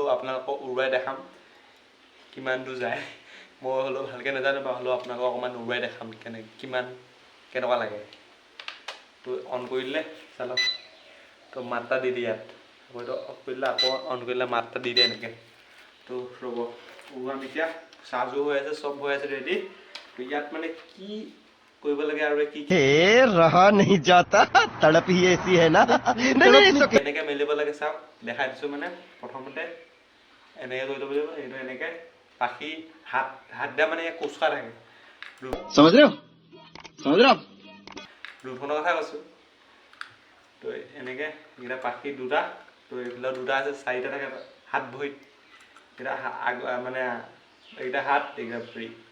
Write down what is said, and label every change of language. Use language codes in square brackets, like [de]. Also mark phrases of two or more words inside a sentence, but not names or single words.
[as] আপোনালোকক উৰুৱাই দেখাম কিমান দূৰ যায় মই হ'লেও ভালকৈ নাজানো বা হ'লেও আপোনালোকক অকণমান উৰুৱাই দেখাম কেনেকুৱা লাগে তো অন কৰি দিলে চালক তো মাত্ৰা দি দিয়ে ইয়াত হয়তো অফ কৰিলে আকৌ অন কৰিলে মাত্ৰা দি দিয়ে এনেকৈ তো ৰ'ব উৰুৱাম এতিয়া চাৰ্জো হৈ আছে চব হৈ আছে ৰেডি তো ইয়াত মানে কি কৰিব লাগে আৰু কি [hi] रहा नहीं जाता तड़प ही ऐसी है ना [as] এনেকৈ মেলিব লাগে চাওক দেখাই দিছোঁ মানে প্ৰথমতে এনেকৈ কৰি ল'ব লাগিব এইটো এনেকৈ পাখি হাত দিয়া মানে কোচকা থাকে ড্ৰোনখনৰ কথা কৈছোঁ তো এনেকৈ এইকেইটা পাখি দুটা তো এইফালে দুটা আছে চাৰিটা থাকে হাত ভৰিত এইকেইটা মানে এইকেইটা হাত এইকেইটা ভৰি